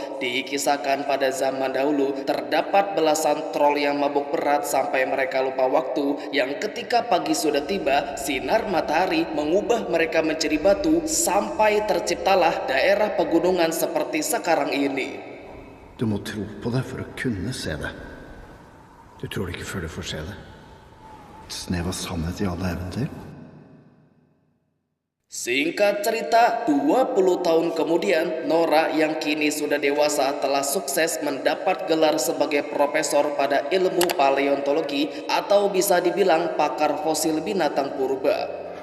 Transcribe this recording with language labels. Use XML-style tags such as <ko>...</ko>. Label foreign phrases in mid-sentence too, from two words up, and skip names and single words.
<id>Dikisahkan pada zaman dahulu terdapat belasan troll yang mabuk berat sampai mereka lupa waktu, yang ketika pagi sudah tiba, sinar matahari mengubah mereka menjadi batu sampai terciptalah daerah pegunungan seperti sekarang ini.</id> <no>Du må tro på det for å kunne se det. Du tror det ikke før du får se det. Et snev av sannhet i alle eventyr.</no> <id>Singkat cerita, 20 tahun kemudian, Nora yang kini sudah dewasa telah sukses mendapat gelar sebagai profesor pada ilmu paleontologi, atau bisa dibilang pakar fosil binatang purba.</id>